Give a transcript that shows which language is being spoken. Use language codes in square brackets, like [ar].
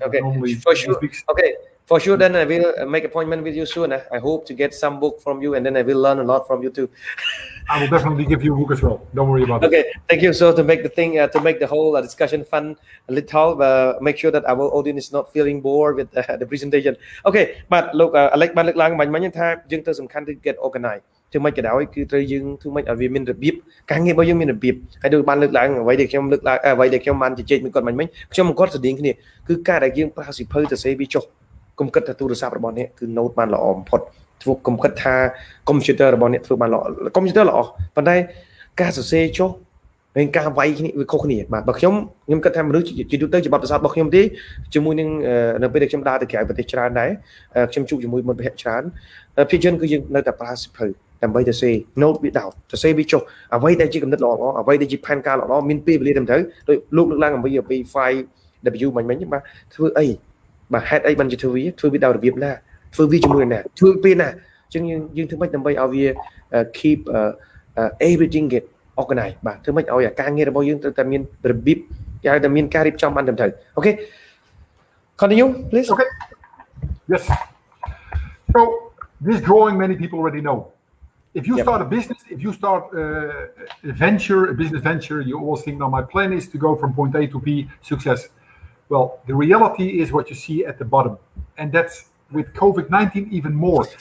[en] Okay, for sure. Okay, for sure. Then I will make appointment with you soon. I hope to get some book from you, and then I will learn a lot from you too. I will definitely give you a book as well. Don't worry about it. Okay, thank you. So to make the whole discussion fun a little, make sure that our audience is not feeling bored with the presentation. Okay, but look, like [km] ban លើកឡើងបាញ់មិញថាយើងទៅសំខាន់គឺ [en] get organized [km] ធ្វើមិនក៏ដោយគឺត្រូវយើងធ្វើមិនឲ្យវាមានរបៀបការងាររបស់យើងមានរបៀបហើយដូចបានលើកឡើងអ្វីដែលខ្ញុំលើកឡើងអ្វីដែលខ្ញុំបានជជែកមួយគាត់មិញខ្ញុំមិនគាត់ស្តៀងគ្នាគឺការដែលយើងប្រើសៀវភៅទៅសេវាចុះកុំគិតថាទូរស័ព្ទរបស់អ្នកគឺ note បានល្អបំផុតធ្វើកុំគិតថា computer របស់អ្នកធ្វើបានល្អ computer ល្អប៉ុន្តែ ការសរសេរចុះហើយការវាយគ្នាវាខុសគ្នាបាទបើខ្ញុំគិតថាមនុស្សជាទូទៅជាបទពិសោធន៍របស់ខ្ញុំទេជាមួយនឹងនៅពេលដែលខ្ញុំដើរទៅក្រៅប្រទេសច្រើនដែរខ្ញុំជួបជាមួយមិត្តភក្តិច្រើន ភាគច្រើនគឺយើងនៅតែប្រើសៀវភៅដើម្បីទៅសេ note វាដោតទៅសេវាចុះអ្វីដែលជាកំណត់ល្អអ្វីដែលជាផែនការល្អមានពេលវេលាត្រឹមត្រូវដោយលោកលើកឡើងអំពី 5W មិញបាទធ្វើអីបាទហេតុអីបានជាធ្វើវាដោយរបៀបណាធ្វើវាជាមួយណាធ្វើពេលណាអញ្ចឹងយើងធ្វើម៉េចដើម្បីឲ្យវា [en] keep everything get organized [km] បាទធ្វើម៉េចឲ្យការងាររបស់យើងត្រូវតែមានរបៀបយ៉ាងតែមានការរៀបចំបានត្រឹមត្រូវ [en] Okay, continue please. Okay, yes. So this drawing many people already know. If you start a business, if you start a business venture, you always think, now my plan is to go from point A to B, success. Well, the reality is what you see at the bottom. And that's with COVID-19 even more.